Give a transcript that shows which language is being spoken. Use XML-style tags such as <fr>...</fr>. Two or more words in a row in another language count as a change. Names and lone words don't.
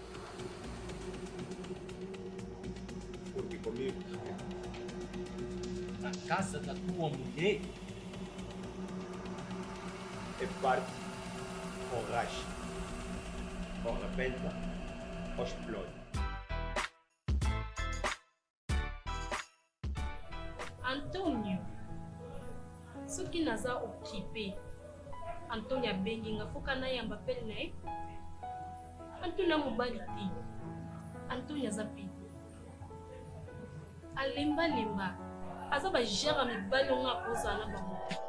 <pt>Porque comigo na casa da tua mulher é parte ou racha, ou rebenta, ou explode. Antônio,</pt> <ln>soki naza occupé, Antônio abengi nga foka na yamba pele na ye. Antônio mobali te. Antônio aza pe. Alemba aza ba gera mibali nga kozala na bango.</ln>